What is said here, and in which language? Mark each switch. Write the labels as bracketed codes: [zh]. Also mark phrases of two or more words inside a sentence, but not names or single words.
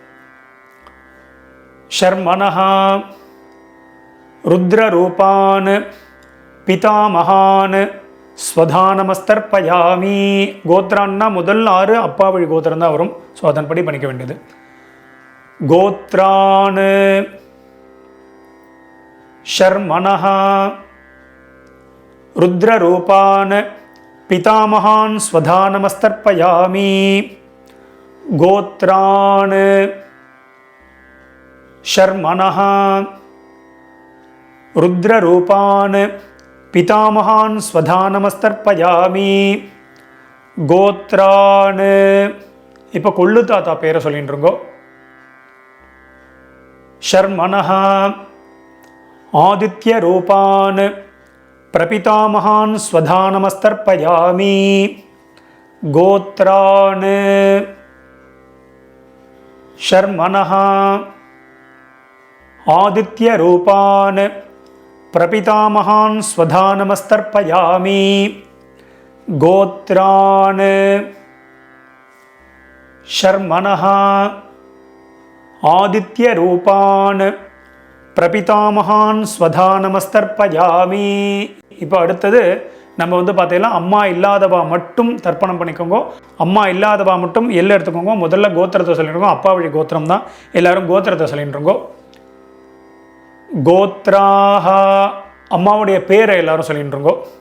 [sa] शर्मणः रुद्ररूपान् पितामहान् स्वधानमस्तर्पयामि. [ta] கோத்ரான்னா முதல் 6 அப்பா வழி கோத்திரம் தான் வரும். ஸோ அதன்படி பண்ணிக்க வேண்டியது. [sa] गोत्रान् शर्मणः रुद्ररूपान् पितामहान् स्वधा नमस्तर्पयामि. गोत्रान् शर्मणः रुद्ररूपान् पितामहान् स्वधा नमस्तर्पयामि. [ta] கோத்ரான் இப்போ கொள்ளு தாத்தா பேரை சொல்லிட்டு இருக்கோம். [sa] शर्मणः आदित्य रूपान् प्रपितामहान् स्वधा नमस्तर्पयामि. गोत्रान् शर्मणः आदित्य रूपान् प्रपितामहान् स्वधा नमस्तर्पयामि. गोत्रान् शर्मणः आदित्य रूपान् प्रपितामहान् स्वधा नमस्तर्पयामि. [ta] இப்போ அடுத்தது நம்ம பார்த்தீங்கன்னா அம்மா இல்லாதவா மட்டும் தர்ப்பணம் பண்ணிக்கோங்க. அம்மா இல்லாதவா மட்டும் எல்லாம் எடுத்துக்கோங்க. முதல்ல கோத்திரத்தை சொல்லிட்டுருக்கோம். அப்பா வழி கோத்திரம் தான். எல்லாரும் கோத்திரத்தை சொல்லிட்டுருங்கோ. கோத்ராஹ அம்மாவுடைய பேரை எல்லாரும் சொல்லிட்டுருங்கோ.